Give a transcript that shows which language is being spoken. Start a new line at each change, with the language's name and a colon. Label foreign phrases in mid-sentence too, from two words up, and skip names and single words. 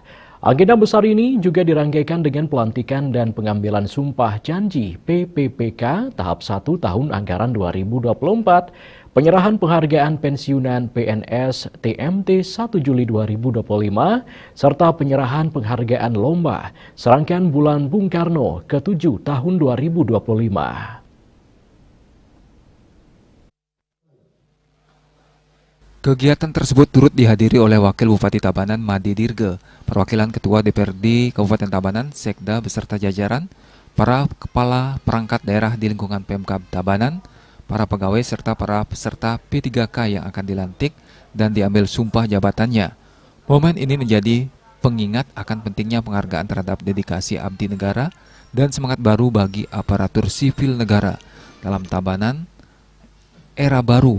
Indonesian: Agenda besar ini juga dirangkaikan dengan pelantikan dan pengambilan sumpah janji PPPK tahap 1 tahun anggaran 2024, penyerahan penghargaan pensiunan PNS TMT 1 Juli 2025, serta penyerahan penghargaan lomba serangkaian Bulan Bung Karno ke-7 tahun 2025. Kegiatan tersebut turut dihadiri oleh Wakil Bupati Tabanan Made Dirge, perwakilan Ketua DPRD Kabupaten Tabanan, Sekda beserta jajaran, para kepala perangkat daerah di lingkungan Pemkab Tabanan, para pegawai serta para peserta P3K yang akan dilantik dan diambil sumpah jabatannya. Momen ini menjadi pengingat akan pentingnya penghargaan terhadap dedikasi abdi negara dan semangat baru bagi aparatur sipil negara dalam Tabanan era baru.